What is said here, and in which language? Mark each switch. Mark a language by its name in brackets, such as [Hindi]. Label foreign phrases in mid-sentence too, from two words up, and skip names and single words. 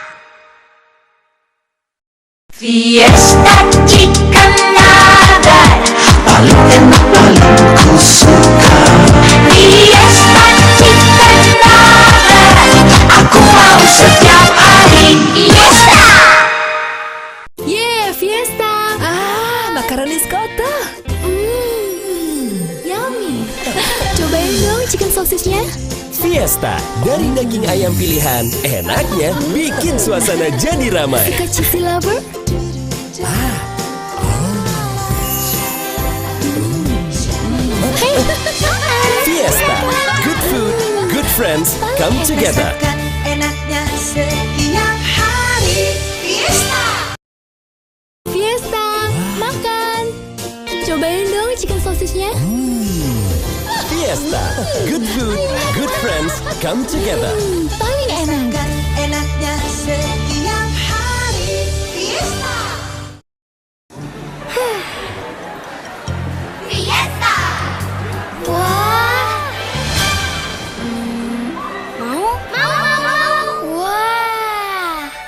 [Indonesian] Fiesta [English] chicken nugget [Indonesian] paling enak paling ku suka. Fiesta [English] chicken nugget [Indonesian] aku mau setiap hari. Fiesta. [English] Yeah, Fiesta. [Indonesian] Makaroni skoto. [English] Yummy. [Indonesian] Cobain dong [English] chicken sausage- [Indonesian] nya. Fiesta dari daging ayam pilihan, enaknya bikin suasana jadi ramai. Suka [English] cheesy lover? Fiesta, good food, good friends, come together. [Indonesian] Rasakan enaknya setiap hari. Fiesta. Fiesta, makan. Cobain dong [English] chicken sausage- [Indonesian] nya. [English] Fiesta, good food, good friends, come together. [Indonesian] Paling enak. Rasakan enaknya setiap hari. Fiesta. Fiesta. Wah. Mau? Mau. Wah.